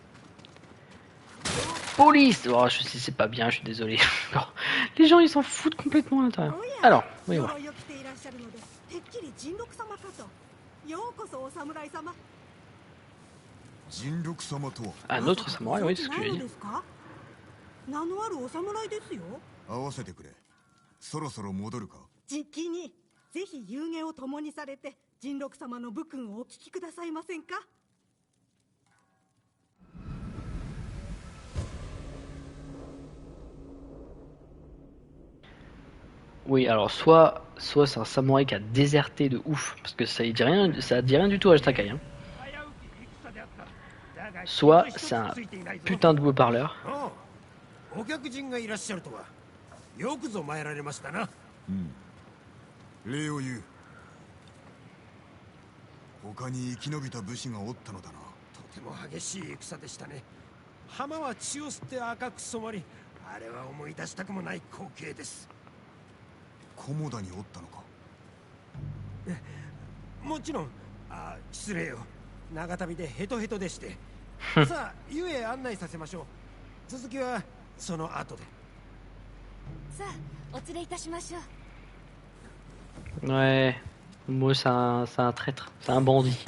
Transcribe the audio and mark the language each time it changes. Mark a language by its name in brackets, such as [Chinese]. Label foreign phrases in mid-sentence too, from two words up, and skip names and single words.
[French] Police! Oh, je sais, c'est pas bien, je suis désolé. Les gens, ils s'en foutent complètement à l'intérieur. Alors, voyons voir. Un autre samouraï, oui, c'est ce que j'ai dit. [Japanese] 名のあるお侍ですよ。合わせてくれ。そろそろ戻るか。じきにぜひ夕げを共にされて神六様の武訓をお聞きくださいませんか。 [French] Oui, alors soit c'est un samouraï qui a déserté de ouf, parce que ça dit rien du tout à Takai. Hein. Soit c'est un putain de beau parleur. [Japanese] お客人がいらっしゃるとはよくぞ参られましたな。礼を言う。他に生き延びた武士がおったのだな。とても激しい戦でしたね。浜は血を吸って赤く染まり、あれは思い出したくもない光景です。菰田におったのか。もちろん。失礼よ。長旅でヘトヘトでして。さあ、湯へ案内させましょう。続きは [French] Ouais, moi c'est un traître, c'est un bandit.